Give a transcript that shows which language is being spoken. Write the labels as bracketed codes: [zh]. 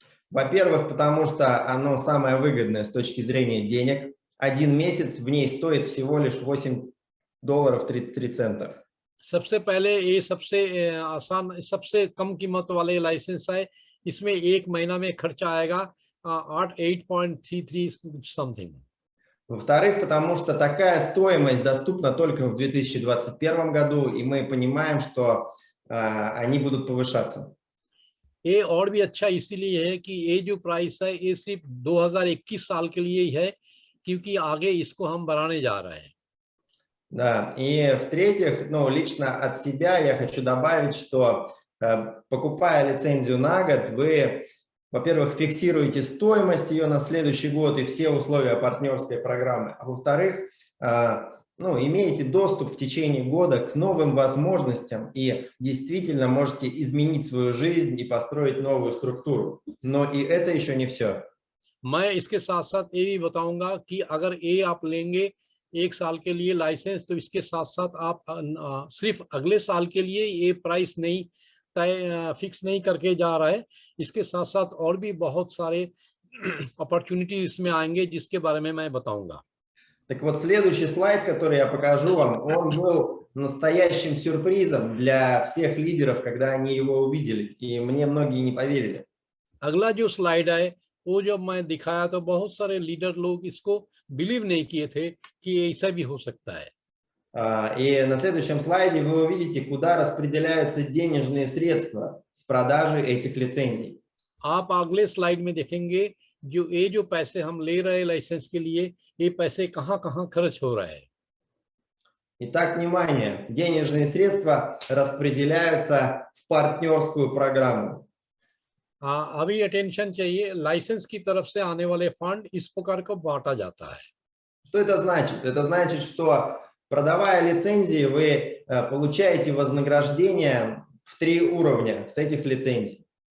[ru] Во-первых, потому что оно самое выгодное с точки зрения денег. 1 месяц в ней стоит всего лишь $8.33. [hi] सबसे पहले ये सबसे आसान सबसे कम कीमत वाले लाइसेंस है। इसमें 1 महीना में खर्चा आएगा 8.33 समथिंग। [ru] Во-вторых, потому что такая стоимость доступна только в 2021 году, и мы понимаем, что они будут повышаться. [hi] ये और भी अच्छा इसीलिए है कि ये जो प्राइस है ये सिर्फ 2021 साल के लिए ही है, क्योंकि आगे इसको हम बढ़ाने जा रहे हैं। [ru] Да, и в-третьих, ну, лично от себя я хочу добавить, что покупая лицензию на год, вы, во-первых, фиксируете стоимость ее на следующий год и все условия партнерской программы, а во-вторых, ну, имеете доступ в течение года к новым возможностям и действительно можете изменить свою жизнь и построить новую структуру. Но и это еще не все. [hi] मैं इसके साथ साथ ये भी बताऊंगा कि अगर ये आप लेंगे 1 साल के लिए लाइसेंस तो इसके साथ साथ आप सिर्फ अगले साल के लिए ये प्राइस नहीं फिक्स नहीं करके जा रहा है। इसके साथ साथ और भी बहुत सारे अपॉर्चुनिटी इसमें आएंगे जिसके बारे में मैं बताऊंगा। [ru] Так вот, следующий слайд, который я покажу вам, он был настоящим сюрпризом для всех лидеров, когда они его увидели, и мне многие не поверили. [hi] अगला जो स्लाइड है वो जब मैं दिखाया तो बहुत सारे लीडर लोग इसको बिलीव नहीं किए थे कि ऐसा भी हो सकता है। [ru] И на следующем слайде вы увидите, куда распределяются денежные средства с продажи этих лицензий. [hi] आप अगले स्लाइड में देखेंगे जो ये जो पैसे हम ले रहे हैं लाइसेंस के लिए, ये पैसे कहाँ-कहाँ खर्च हो रहा है। [ru] Итак, внимание, денежные средства распределяются в партнерскую программу. [hi] अभी अटेंशन चाहिए, लाइसेंस की तरफ से आने वाले फंड इस प्रकार को बांटा जाता है। [ru] Что это значит? Это значит, что продавая лицензии, вы получаете вознаграждение в 3 уровня с этих лицензий.